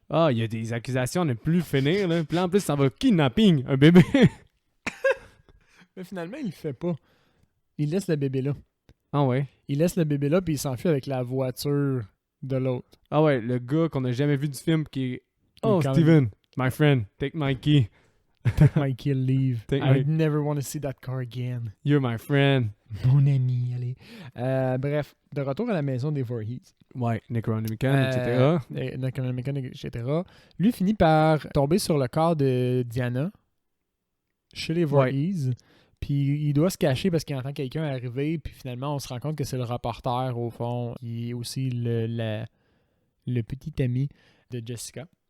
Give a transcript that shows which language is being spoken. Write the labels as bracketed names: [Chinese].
[French] Ah, il y a des accusations à ne plus finir, là. Puis là, en plus, ça va kidnapping, un bébé. Mais finalement, il le fait pas. Il laisse le bébé là. Ah ouais? Il laisse le bébé là, puis il s'enfuit avec la voiture de l'autre. Ah ouais, le gars qu'on a jamais vu du film qui est... [English] Oh, Steven, my friend, take my key. Take my key, leave. I never want to see that car again. You're my friend. [French] Mon ami, allez. Bref, de retour à la maison des Voorhees. Ouais, Necronomicon, etc. Necronomicon, etc. Lui finit par tomber sur le corps de Diana chez les Voorhees. Puis il doit se cacher parce qu'il entend quelqu'un arriver. Puis finalement, on se rend compte que c'est le reporter, au fond, qui est aussi le petit ami de Jessica.